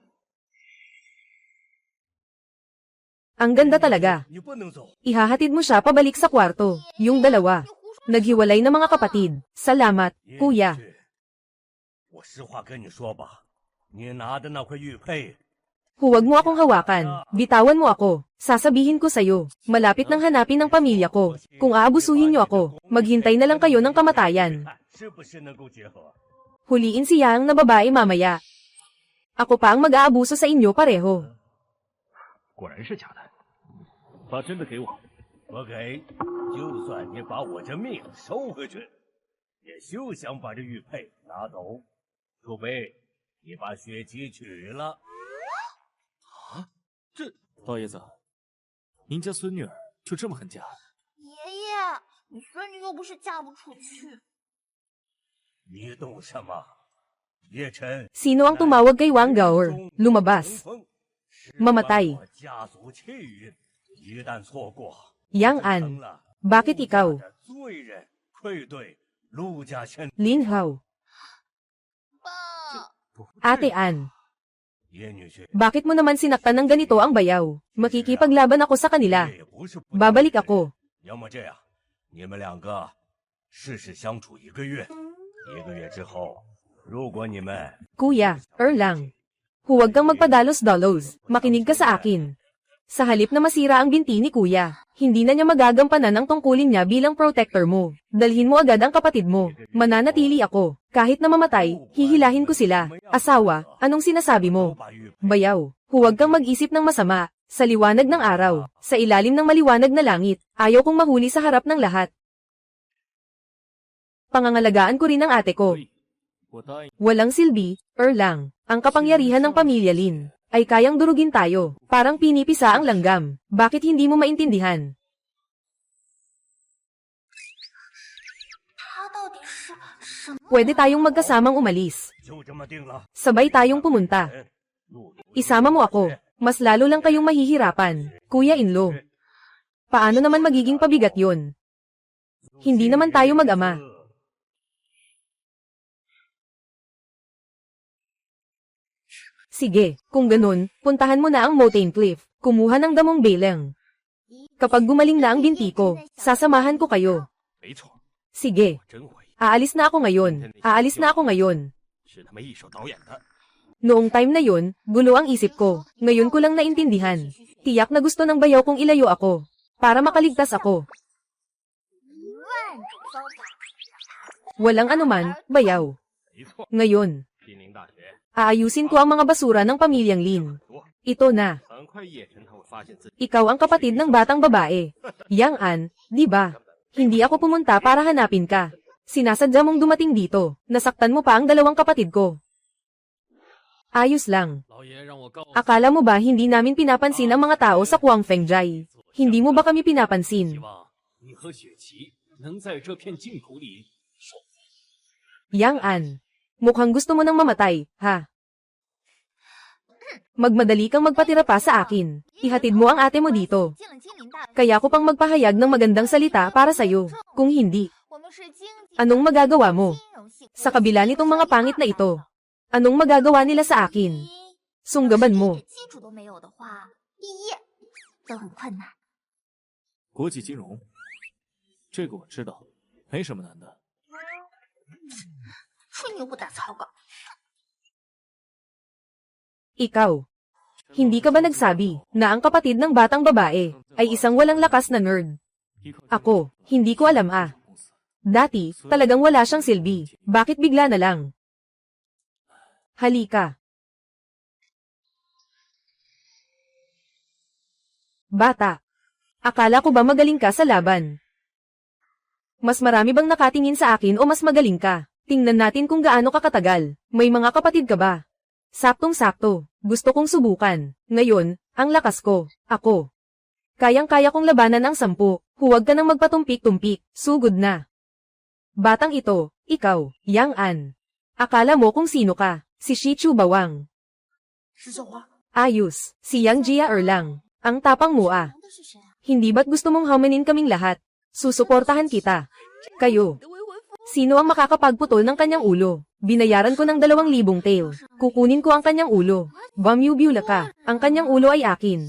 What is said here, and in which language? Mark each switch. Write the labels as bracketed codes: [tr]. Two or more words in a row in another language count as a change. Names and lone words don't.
[tl] Ang ganda talaga. [zh] 你不能走。 [tl] Ihahatid mo siya pabalik sa kwarto. Yung dalawa. Naghiwalay na mga kapatid. Salamat, [zh] 叶 [tl] kuya. [zh] 女婿我实话跟你说吧，你拿的那块玉佩， [tl] Huwag mo akong hawakan. Bitawan mo ako. Sasabihin ko sa'yo. Malapit nang hanapin ng pamilya ko. Kung aabusuhin niyo ako, maghintay na lang kayo ng kamatayan. [zh] 看是不是能够结合？ [tl] Huliin si Yang na babae mamaya. Ako pa ang mag-aabuso sa inyo pareho. [zh] 果然是假的。把真的给我。不给，就算你把我这命收回去，也休想把这玉佩拿走，除非你把血姬娶了。老爷子，您家孙女儿就这么恨嫁？爷爷，你孙女又不是嫁不出去。你懂什么？叶晨， [tl] Sino ang tumawag kay Wang Gaor? Lumabas. Mamatay. [zh] 我家族气运，一旦错过， [tl] Yang [zh] 成 [tl] An. [zh] 了 [tl] Bakit ikaw? [zh] 罪人，愧对陆家先。 [tl] Lin Hao. [zh] 爸， [tl] Ate An. [zh] 叶女婿， [tl] Bakit mo naman sinaktan ng ganito ang bayaw? Makikipaglaban ako sa kanila. [zh] 也不是不 [tl] Babalik ako. [zh] 要么这样，你们两个试试相处1个月，1个月之后如果你们 [tl] Kuya, Erlang. Huwag kang magpadalos-dalos, makinig ka sa akin. Sa halip na masira ang binti ni Kuya, hindi na niya magagampanan ang tungkulin niya bilang protector mo. Dalhin mo agad ang kapatid mo. Mananatili ako. Kahit na mamatay, hihilahin ko sila. Asawa, anong sinasabi mo? [zh] 把玉佩 [tl] Bayaw, huwag kang mag-isip ng masama. Sa liwanag ng araw, sa ilalim ng maliwanag na langit, ayaw kong mahuli sa harap ng lahat. Pangangalagaan ko rin ang ate ko. [zh] 我答应。 [tl] Walang silbi, Erlang. Ang kapangyarihan ng pamilya Lin ay kayang durugin tayo. Parang pinipisa ang langgam. Bakit hindi mo maintindihan? [zh] 他到底是什么？ [tl] Pwede tayong magkasamang umalis. [zh] 就这么定了。 [tl] Sabay tayong pumunta. [zh] 陆流 [tl] Isama mo ako. Mas lalo lang kayong mahihirapan. Kuya Inlo. Paano naman magiging pabigat yon? Hindi naman tayo mag-ama. Sige, kung ganun, puntahan mo na ang Mountain Cliff. Kumuha ng damong belang. Kapag gumaling na ang binti ko, sasamahan ko kayo. [zh] 没错， [tl] Sige, [zh] 我真怀疑 [tl] aalis na ako ngayon. Aalis na ako ngayon. [zh] 是他们一手导演的。 [tl] Noong time na yon, gulo ang isip ko. Ngayon ko lang naintindihan. Tiyak na gusto ng bayaw kong ilayo ako. Para makaligtas ako. [zh] 万种方法。 [tl] Walang anuman, bayaw. [zh] 没错， [tl] Ngayon, [zh] 金陵大学 [tl] aayusin ko ang mga basura ng pamilyang Lin. [zh] 多， [tl] Ito na, [zh] 很快叶晨他会发现自己 [tl] ikaw ang kapatid ng batang babae. Yang An, di ba? Hindi ako pumunta para hanapin ka. Sinasadya mong dumating dito. Nasaktan mo pa ang dalawang kapatid ko. Ayos lang. [zh] 老爷让我告诉 [tl] Akala mo ba hindi namin pinapansin ang mga tao sa Kuangfengjai? Hindi mo ba kami [zh] 希 [tl] pinapansin? [zh] 望你和雪琪能在这片净土里守。 [tl] Yang An, mukhang gusto mo nang mamatay, ha? Magmadali kang magpatira pa sa akin. Ihatid mo ang ate mo dito. [zh] 进了金陵大学， [tl] Kaya ko pang magpahayag ng magandang salita para sa'yo. Kung hindi, [zh] 我们是经济 [tl] anong magagawa mo? [zh] 金融系 [tl] Sa kabila nitong mga pangit na ito, anong magagawa nila sa akin? Sunggaban mo. [zh] 基础都没有的话，毕业都很困难。国际金融，这个我知道，没什么难的。吹牛不打草稿。 [tl] Ikaw, hindi ka ba nagsabi na ang kapatid ng batang babae ay isang walang lakas na nerd? [zh] 依靠 [tl] Ako, hindi ko alam ah. [zh] 公司 [tl] Dati, talagang wala siyang silbi. Bakit bigla na lang? Halika. Bata, akala ko ba magaling ka sa laban? Mas marami bang nakatingin sa akin o mas magaling ka? Tingnan natin kung gaano ka katagal. May mga kapatid ka ba? Saktong-sakto. Gusto kong subukan. Ngayon, ang lakas ko. Ako. Kayang-kaya kong labanan ang 10. Huwag ka nang magpatumpik-tumpik. Sugod na. Batang ito, ikaw, Yang An. Akala mo kung sino ka? Si Shichu Bawang. [zh] 石小花， [tl] Ayos, si Yang Jia Erlang. Ang tapang mo ah. [zh] 的是谁啊？ [tl] Hindi ba't gusto mong hamanin kaming lahat? Susuportahan kita. Kayo. Sino ang makakapagputol ng kanyang ulo? Binayaran ko ng 2,000 tael. Kukunin ko ang kanyang ulo. Bamyubula ka. Ang kanyang ulo ay akin.